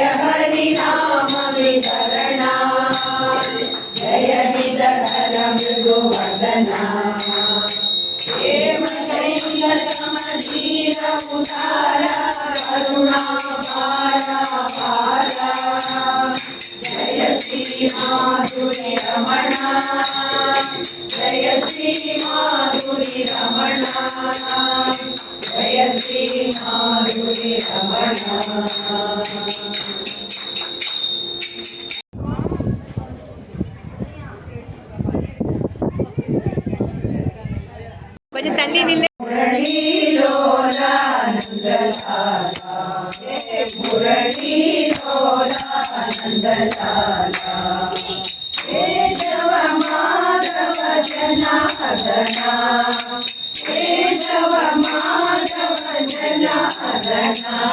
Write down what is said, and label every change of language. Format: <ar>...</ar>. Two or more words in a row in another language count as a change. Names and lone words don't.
<sa>हरि नाम वितरणा जय हितकर मृदु वदना हेम शैल समधीर उदारा करुणा पारा पारा जय श्री माधुरी रमणा जय श्री माधुरी रमणा जय श्री माधुरी रमणा</sa> <ta>கொஞ்சம் தள்ளி நில்லு.</ta> <sa>मुरलीलोला नंदलाला मुरलीलोला नंदलाला केशव माधव जनार्दना केशव माधव जनार्दना</sa>